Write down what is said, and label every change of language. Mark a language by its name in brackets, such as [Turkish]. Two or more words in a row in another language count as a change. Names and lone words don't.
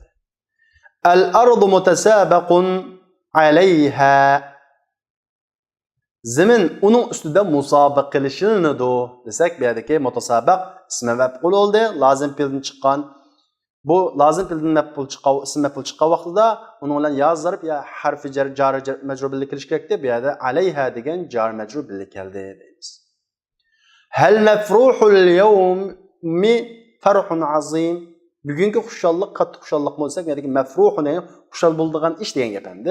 [Arabic] الأرض متسابق عليها. [Uzbek] Zemin uning ustida musobaqa qilishinadi desak, bu yerdagi mutasabaq [Arabic] اسم مفعول [Uzbek] bo'ldi, lozim fe'ldan chiqqan. Bu lozim fe'ldan maf'ul chiqqan, [Arabic] اسم مفعول [Uzbek] chiqqan vaqtida uning bilan ya zarf ya [Arabic] حرف جر مجرور [Uzbek] bilan kirish kerak deb, bu yerda alayha degan [Arabic] جر مجرور [Uzbek] bilan keldi deymiz. [Arabic] هل مفروح اليوم فرح عظيم. [Uzbek] Bugungi xushallik qattiq xushallik bo'lsa, ya'ni mafruhun ya'ni xushal bo'ladigan ish degan gap endi.